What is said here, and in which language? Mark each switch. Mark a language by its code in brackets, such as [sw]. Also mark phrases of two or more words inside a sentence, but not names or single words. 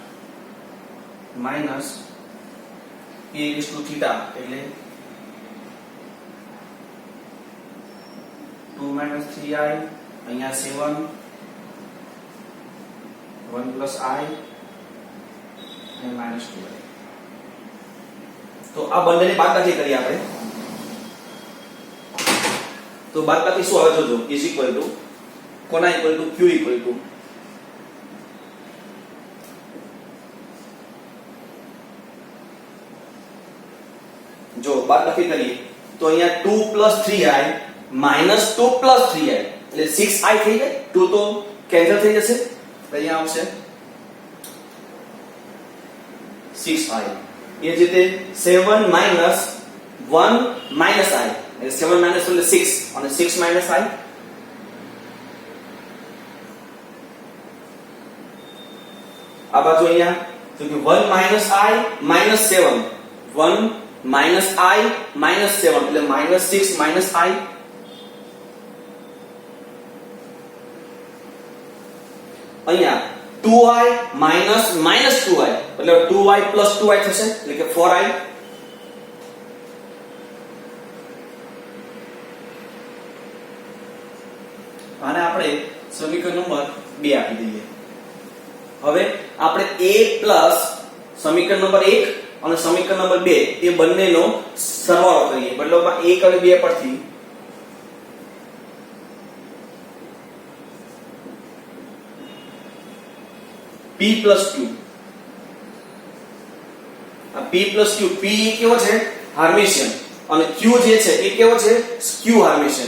[en] minus a is to theta એટલે 2 minus 3i અહીંયા 7 1 plus I અને minus 2i. [gu] તો આ બંનેની બાદબાકી કરીએ આપણે તો બાદબાકી શું આવે જોજો [en] is equal to [gu] કોના [en] equal to q equal to [gu] જો બાદબાકી કરીએ તો અહીંયા [en] 2 plus 3i minus 2 plus 3i [gu] એટલે 6i થઈ જાય 2 તો કેન્સલ થઈ જશે અહીંયા આવશે 6i એ જ રીતે [en] 7 minus 1 minus i [gu] એટલે 7 minus એટલે 6 અને [en] 6 minus i [gu] આ બાજુ અહીંયા તો કે [en] 1 minus i minus 7 1 minus I minus 7 [gu] એટલે [en] minus 6 minus I [gu] અહીંયા [en] 2i minus minus 2i [gu] એટલે [en] 2i plus 2i [gu] થશે એટલે કે 4i આને આપણે સમીકરણ નંબર 2 આપી દઈએ. હવે આપણે [en] a plus [gu] સમીકરણ નંબર 1 અને સમીકરણ નંબર 2 એ બંનેનો સરવાળો કરીએ મતલબ 1 અને 2 પરથી [en] p plus q [gu] આ [en] p plus q p [gu] કેવો છે હાર્મિશિયન અને q જે છે એ કેવો છે [en] skew Hermitian.